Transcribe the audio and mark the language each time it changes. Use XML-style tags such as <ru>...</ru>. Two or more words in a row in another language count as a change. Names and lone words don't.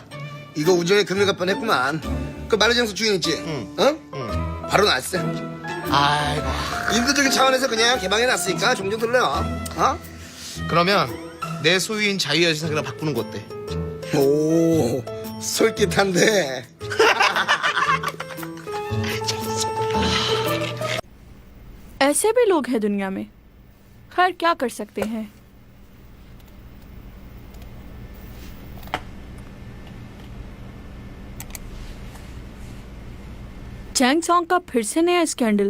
<ko>이거 우정에 금일 갈 뻔했구만. 그 마르장소 주인 있지? 응. 응? 바로 났어. 아이고. 인도적인 차원에서 그냥 개방해놨으니까 종종 들려. 어? 그러면 내 소유인 자유여신상이랑 바꾸는 거 어때? 오, 솔깃한데.</ko> <hi>ऐसे भी लोग हैं दुनिया में। खैर क्या कर सकते हैं। चैंग सॉन्ग का फिर से नया स्कैंडल।</hi>